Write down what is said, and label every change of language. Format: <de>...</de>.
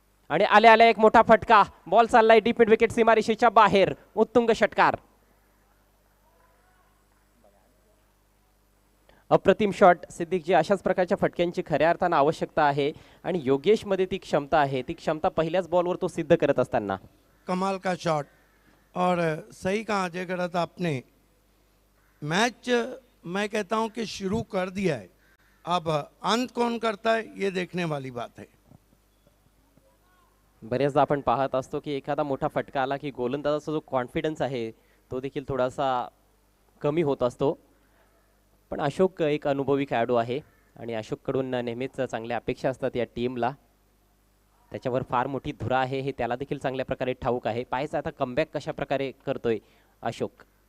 <mr>आणि आल्या आल्या एक मोठा फटका. बॉल चाललाय डीप मिड विकेट सीमारेषेच्या बाहेर. उत्तुंग षटकार. अप्रतिम शॉट. सिद्दीकजी अशाच प्रकारच्या फटक्यांची खऱ्या अर्थानं आवश्यकता आहे आणि योगेशमध्ये ती क्षमता आहे. ती क्षमता पहिल्याच बॉलवर तो सिद्ध करत असताना.</mr> <hi>कमाल का शॉट. और सही कहा अजय गढ़त आपने. मैच मैं कहता हूं कि शुरू कर दिया है. अब अंत कौन करता है ये देखने वाली बात है.</hi> <mr>बरेचदा आपण पाहत असतो की एखादा मोठा फटका आला की गोलंदाजाचा जो कॉन्फिडन्स आहे तो देखील थोडासा कमी होत असतो. पण अशोक एक अनुभवी खेळाडू आहे आणि अशोककडून नेहमीच चांगल्या अपेक्षा असतात या टीमला. त्याच्यावर फार मोठी धुरा आहे हे त्याला देखील चांगल्या प्रकारे ठाऊक आहे. पाहायचं आता कमबॅक कशा प्रकारे करतोय अशोक.</mr>